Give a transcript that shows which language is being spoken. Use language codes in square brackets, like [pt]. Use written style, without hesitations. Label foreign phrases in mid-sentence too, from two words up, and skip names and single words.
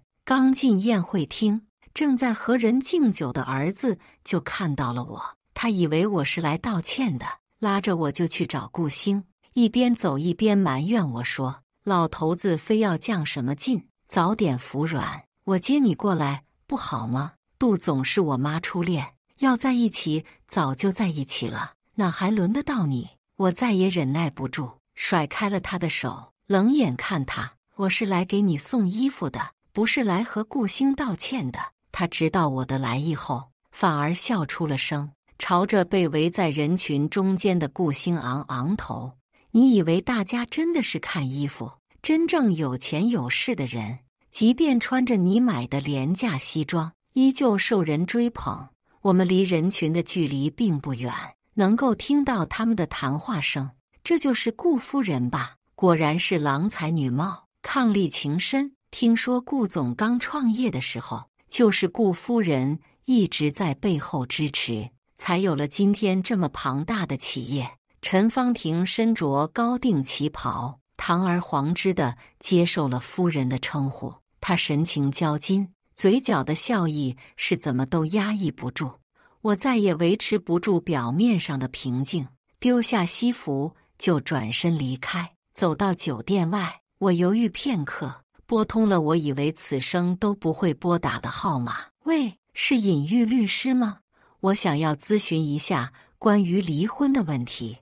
[zh] 剛進宴會廳，正在和人敬酒的兒子就看到了我，他以為我是來道歉的，拉着我就去找顧星，一邊走一邊埋怨我說：“老頭子非要較什麼勁，早點服軟，我接你過來不好嗎？杜總是我媽初戀，要在一起早就在一起了，哪還輪得到你？” 我再也忍耐不住，甩開了他的手，冷眼看他：“我是來給你送衣服的，不是來和顧星道歉的。” 他知道我的来意後，反而笑出了聲，朝着被圍在人群中間的顧星昂昂頭：“你以為大家真的是看衣服？真正有錢有勢的人，即便穿着你買的廉價西裝，依舊受人追捧。我們離人群的距離並不遠，能夠聽到他們的談話聲。這就是顧夫人吧？果然是郎才女貌，伉儷情深。聽說顧總剛創業的時候，就是顧夫人一直在背後支持，才有了今天這麼龐大的企業。” 陳芳婷身着高定旗袍，堂而皇之地接受了夫人的稱呼。她神情交金，嘴角的笑意是怎麼都壓抑不住。我再也維持不住表面上的平靜，丟下西服就轉身離開。走到酒店外，我猶豫片刻，撥通了我以為此生都不會撥打的號碼。“喂，是尹玉律師嗎？我想要諮詢一下關於離婚的問題。”